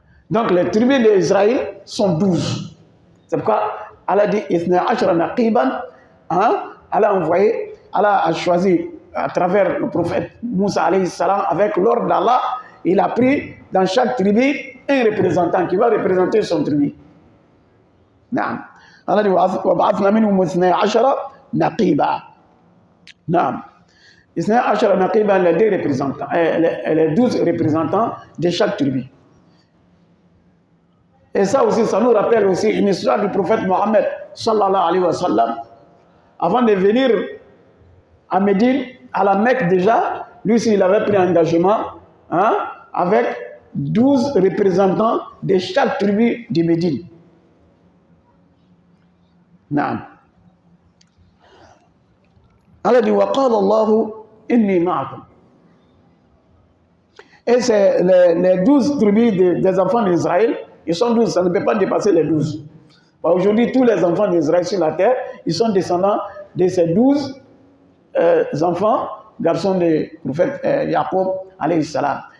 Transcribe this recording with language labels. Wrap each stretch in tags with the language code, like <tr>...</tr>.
<fr>Donc, les tribus d'Israël sont 12. C'est pourquoi Allah dit</fr> <ar>Ithna ashra naqiban.</ar> <fr>Allah a envoyé, Allah a choisi à travers le prophète Moussa alayhi salam, avec l'ordre d'Allah, il a pris dans chaque tribu un représentant qui va représenter son tribu. Allah dit</fr> <ar>وَبَعَثْنَا مِنْهُمُ اثْنَيْ عَشَرَ نَقِيبًا. اثْنَيْ عَشَرَ نَقِيبًا,</ar> <fr>les 2 représentants, les 12 représentants de chaque tribu. Et ça aussi, ça nous rappelle aussi une histoire du prophète Mohammed sallallahu alayhi wa sallam. Avant de venir à Médine, à la Mecque déjà, lui aussi il avait pris un engagement avec 12 représentants de chaque tribu de Médine. Allah dit</fr> <ar>وَقَالَ اللَّهُ إِنِّي مَعَكُمْ.</ar> <fr>Et c'est les 12 tribus des enfants d'Israël, ils sont 12, ça ne peut pas dépasser les 12. Aujourd'hui, tous les enfants d'Israël sur la terre, ils sont descendants de ces 12 enfants, garçons du prophète Jacob alayhi salam.</fr>